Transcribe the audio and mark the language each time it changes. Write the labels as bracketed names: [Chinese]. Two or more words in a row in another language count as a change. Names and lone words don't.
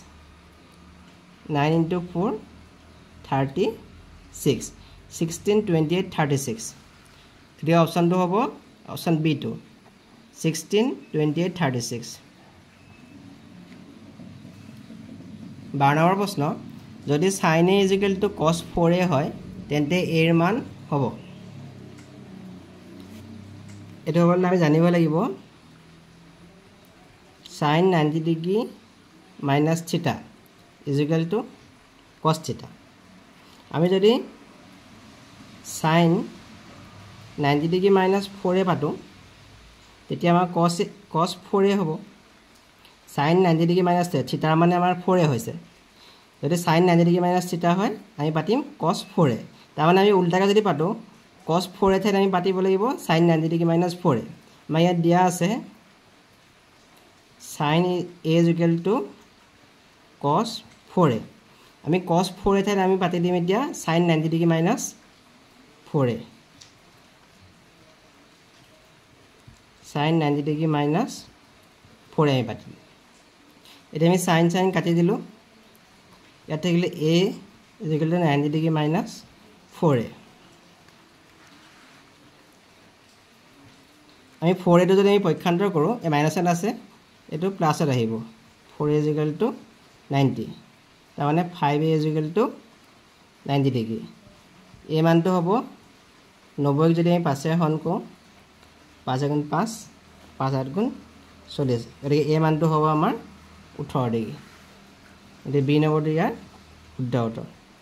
[Assamese] 9 into 4 36 16 28 36 এতিয়া অপচনটো হ'ব অপচন বি টো 16 28 36 12 নম্বৰ প্ৰশ্ন যদি sin a = cos 4a হয় তেন্তে a ৰ মান হ'ব এটো হ'ল আমি জানিব লাগিব [English] sin 90 degree minus theta is equal to cos theta [Assamese] আমি যদি [English] sin 90 degree minus [Assamese] 4a পাতো তেতিয়া আমাৰ cos 4a হ'ব [English] sin 90 degree minus theta [Assamese] মানে আমাৰ 4a হৈছে যদি [English] sin 90 degree minus theta [Assamese] হয় আমি পাতিম cos 4a তাৰ মানে আমি উল্টাকৈ যদি পাতো cos 4a ঠাইত আমি পাতিব লাগিব [English] sin 90 degree minus 4a [Assamese] আমাৰ ইয়াত দিয়া আছে [English] sin a is equal to cos 4a [Assamese] আমি cos 4a ঠাইত আমি পাতি দিম এতিয়া [English] sin 90 degree minus 4a sin 90 degree minus 4a [Assamese] আমি পাতি এটা আমি sin কাটি দিলো ইয়াত থাকিলে [English] a is equal to 90 degree minus 4a [Assamese] আমি 4a টো যদি আমি পক্ষান্তৰ কৰো এই মাইনাস আছে এটো প্লাসত আহিব [English] 4a is equal to 90 [Assamese] তাৰ মানে [English] 5a is equal to 90 degree [Assamese] এই মানটো হ'ব 90 যদি আমি 5 এ হৰণ কৰো 5 গুণ 5 5 8 গুণ 40 গতিকে এই মানটো হ'ব আমাৰ 18 ডিগ্ৰী এটো বি নম্বৰটো ইয়াৰ শুদ্ধ উত্তৰ